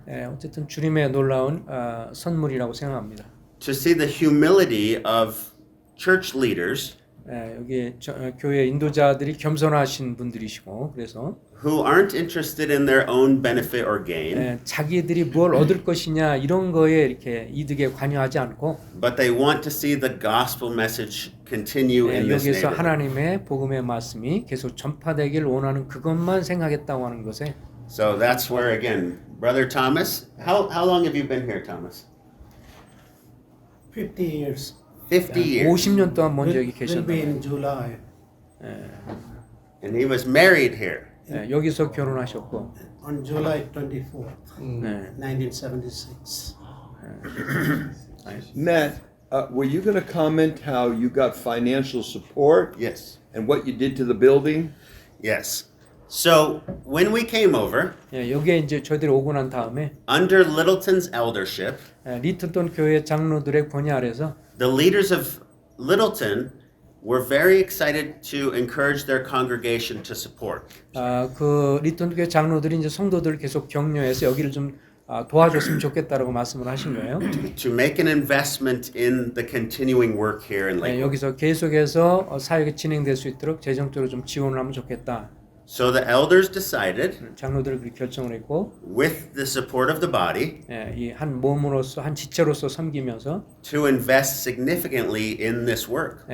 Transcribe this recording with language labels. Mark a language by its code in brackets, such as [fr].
[ko] 어쨌든 주님의 놀라운 선물이라고 생각합니다. [en] to see the humility of church leaders [ko] 여기 교회 인도자들이 겸손하신 분들이시고 그래서 [en] who aren't interested in their own benefit or gain, [ko] 자기들이 뭘 얻을 것이냐 이런 거에 이렇게 이득에 관여하지 않고 [en] but they want to see the gospel message continue in this [ko] 여기서 [en] neighborhood. [ko] 하나님의 복음의 말씀이 계속 전파되길 원하는 그것만 생각했다고 하는 것에 [en] So that's where again, Brother Thomas, how long have you been here, Thomas? 50 years. 50 years. [ko] 50년 동안 먼저 여기 [en] Will be [ko] 계셨다. [en] in July. And he was married here. [ko] 여기서 결혼하셨고 [en] On July 24th, [ko] 네. [en] 1976. Matt, were you going to comment how you got financial support Yes. and what you did to the building? Yes. So when we came over, [ko] 여기에 이제 저희들이 오고 난 다음에 [en] under Littleton's eldership, [ko] 리틀ton 교회 장로들의 권위 아래서 [en] the leaders of Littleton were very excited to encourage their congregation to support. [ko] 그 리틀ton 교회 장로들이 이제 성도들을 계속 격려해서 여기를 좀 도와줬으면 좋겠다라고 말씀을 하신 거예요. [en] To make an investment in the continuing work here in Lakewood. [ko] 여기서 계속해서 사역이 진행될 수 있도록 재정적으로 좀 지원을 하면 좋겠다. [en] So the elders decided, [ko] 장로들이 그렇게 결정을 했고 [en] with the support of the body, [ko] 이 한 몸으로서 한 지체로서 섬기면서 [en] to invest significantly in this work.